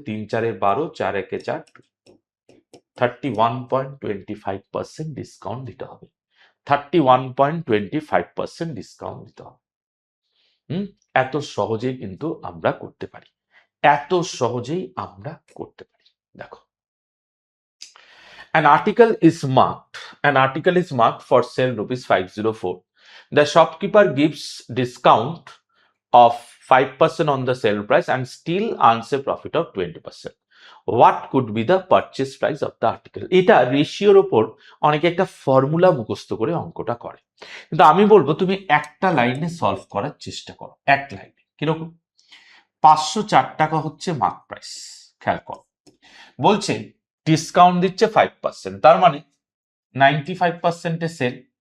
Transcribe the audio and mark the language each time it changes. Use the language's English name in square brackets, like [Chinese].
[Bangla] 3 4 12, 4 1 4, 31.25% discount দিতে হবে। 31.25% discount দিতে হবে। এত সহজেই কিন্তু আমরা করতে পারি, এত সহজেই আমরা করতে পারি। দেখো, [English] an article is marked for sale ₹504. The shopkeeper gives discount of 5% on the sale price and still earns a profit of 20%. What could be the purchase price of the article? [Bangla] এটা রেশিওর উপর অনেকে একটা ফর্মুলা মুখস্থ করে অঙ্কটা করে, কিন্তু আমি বলবো তুমি একটা লাইনে সলভ করার চেষ্টা করো। এক লাইনে কিরকম? 504 টাকা হচ্ছে মার্ক প্রাইস, খেয়াল করো। বলছে ডিসকাউন্ট দিচ্ছে 5%, তার মানে 95%-এ সেল।